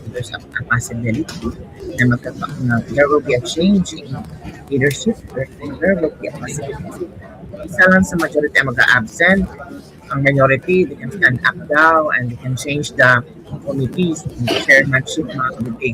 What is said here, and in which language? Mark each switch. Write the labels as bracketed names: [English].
[English] There's a possibility na there will be a change in leadership. There will be a possibility. [Filipino] Isa lang sa majority ang mag-absent. [English] Ang minority, they can stand up down and they can change the committees and the chairmanship mga committee.